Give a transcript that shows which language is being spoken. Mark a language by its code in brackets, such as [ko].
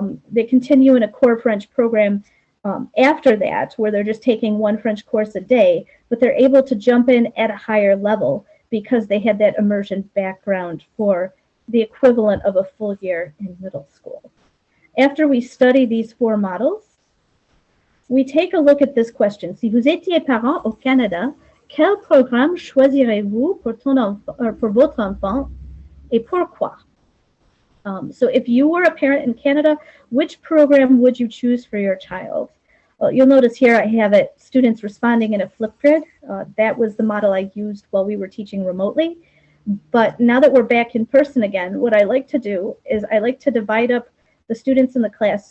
[en] They continue in a core French program after that, where they're just taking one French course a day, but they're able to jump in at a higher level because they had that immersion background for the equivalent of a full year in middle school. After we study these 4 models, we take a look at this question. [fr] Si vous étiez parent au Canada, quel programme choisirez-vous pour votre enfant et pourquoi? [en] So if you were a parent in Canada, which program would you choose for your child? Well, you'll notice here I have it, students responding in a flip grid. That was the model I used while we were teaching remotely. But now that we're back in person again, what I like to do is I like to divide up the students in the class.